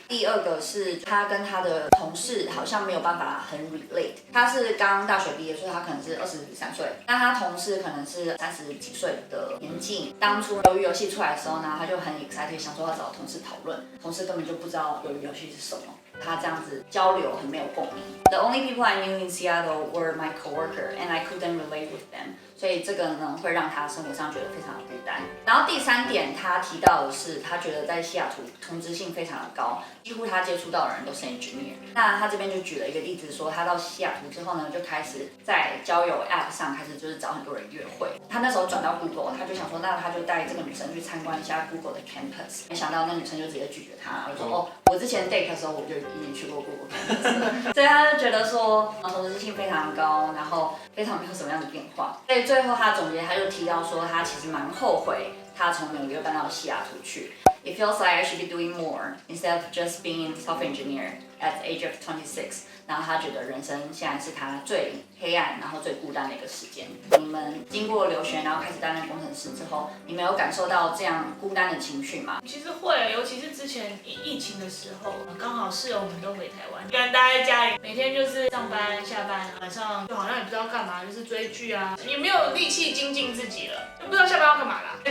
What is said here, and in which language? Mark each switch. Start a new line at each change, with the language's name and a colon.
Chinese: 第二个是他跟他的同事好像没有办法很 relate。他是刚大学毕业，所以他可能是23岁，那他同事可能是30几岁的年纪。当初鱿鱼游戏出来的时候呢，他就很 excited， 想说要找同事讨论，同事根本就不知道鱿鱼游戏是什么。他这样子交流很没有共鸣。
English: The only people I knew in Seattle were my coworker, and I couldn't relate with them.
Chinese: 所以这个呢，会让他生活上觉得非常的孤单。然后第3点，他提到的是，他觉得在西雅图同质性非常的高，几乎他接触到的人都是 engineer。那他这边就举了一个例子说，他到西雅图之后呢，就开始在交友 app 上开始就是找很多人约会。他那时候转到 Google， 他就想说，那他就带这个女生去参观一下 Google 的 campus。没想到那女生就直接拒绝他，就说我之前 date 的时候我就已经去过 Google campus， 所以他就觉得说同质性非常高，然后非常没有什么样的变化。所以最后他总结，他就提到说，他其实蛮后悔他从纽约搬到西雅图去。
English: It feels like I should be doing more instead of just being software engineer at the age of 26.
Chinese: 然后他觉得人生现在是他最黑暗，然后最孤单的一个时间。你们经过留学，然后开始担任工程师之后，你们有感受到这样孤单的情绪吗？其实会，尤其是之前疫情的时候，刚好室友们都回台湾，一个人待在家里，每天就是上班下班，晚上就好像也不知道干嘛，就是追剧啊，也没有力气精进自己了，就不知道下班要干嘛啦。